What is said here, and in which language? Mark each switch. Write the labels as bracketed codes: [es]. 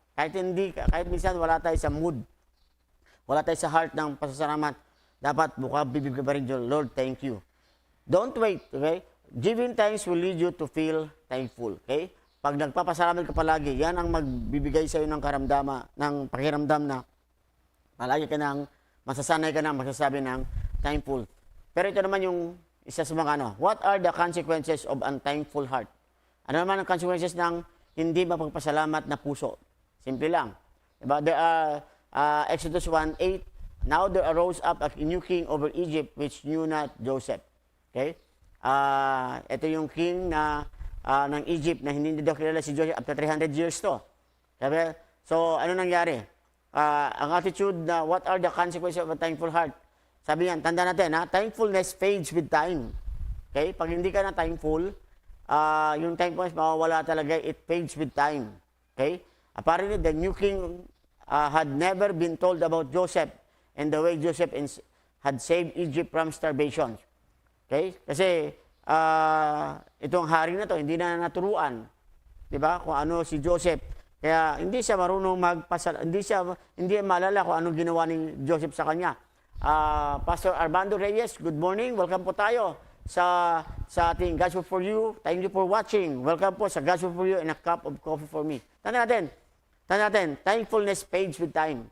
[tl] Kahit minsan wala tayo sa mood, wala tayo sa heart ng pasasalamat, dapat buka bibig ka pa rin yun, Lord, thank you. [en] Don't wait, okay? Giving thanks will lead you to feel thankful, okay? [tl] Pag nagpapasalamat ka palagi, yan ang magbibigay sa'yo ng pakiramdam na palagi ka nang masasanay ka nang magsasabi ng thankful. Pero ito naman yung isa sa mga [en] what are the consequences of unthankful heart? [tl] Ano naman ang consequences ng hindi mapagpasalamat na puso? Simple lang. Diba? [en] There are Exodus 1:8, now there arose up a new king over Egypt which knew not Joseph. [tl] Okay? Ito yung king ng Egypt na hindi daw kilala si Joseph after 300 years to. Sabi? So, ano nangyari? Ang attitude na [en] what are the consequences of a thankful heart? [tl] Sabi yan, tanda natin, [en] thankfulness fades with time. Okay? [tl] Pag hindi ka na thankful, yung thankfulness mawawala talaga, [en] it fades with time. [tl] Okay? [en] Apparently, the new king had never been told about Joseph and the way Joseph had saved Egypt from starvation. [tl] Okay? Kasi itong hari na to, hindi na naturuan. 'Di ba? Kung ano si Joseph. Kaya hindi siya marunong hindi maalala kung anong ginawa ni Joseph sa kanya. [en] Pastor Armando Reyes, good morning. [tl] Welcome po tayo sa ating [en] Gospel for You. Thank you for watching. Welcome po sa Gospel for You and a cup of coffee for me. [tl] Tanda natin, [en] thankfulness fades with time.